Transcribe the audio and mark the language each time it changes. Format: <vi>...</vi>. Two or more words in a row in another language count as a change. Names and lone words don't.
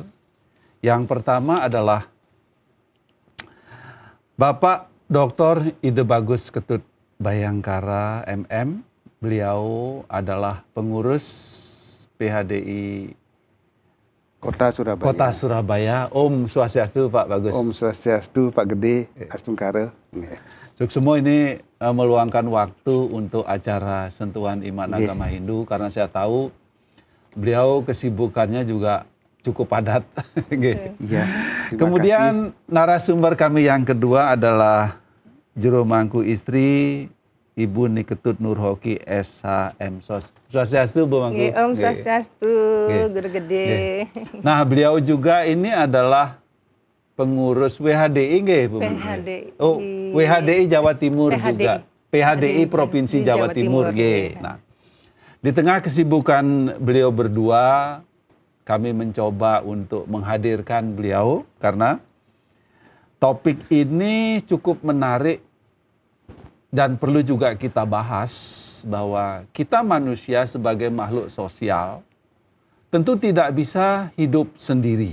<id>Yang pertama adalah Bapak Dr. Ide Bagus Ketut Bayangkara MM. Beliau adalah pengurus PHDI Kota Surabaya. Kota Surabaya.</id> <sa>Om Swastiastu</sa> <id>Pak Bagus.</id> <sa>Om Swastiastu</sa> <id>Pak Gede, Astungkara. Untuk semua ini meluangkan waktu untuk acara Sentuhan Iman Agama Hindu karena saya tahu beliau kesibukannya juga cukup padat. Iya. Kemudian narasumber kami yang kedua adalah juru mangku istri Ibu Niketut Nurhoki SHM Swastiastu Bu Mangku.</id> <sa>Om Swastiastu,</sa> <id>Guru Gede. Nah, beliau juga ini adalah pengurus WHDI nggih, Bu Mangku? PHDI. Oh, WHDI Jawa Timur PHDI. juga. PHDI Provinsi Jawa Timur nggih. Nah, di tengah kesibukan beliau berdua, kami mencoba untuk menghadirkan beliau karena topik ini cukup menarik dan perlu juga kita bahas bahwa kita manusia sebagai makhluk sosial tentu tidak bisa hidup sendiri.</id>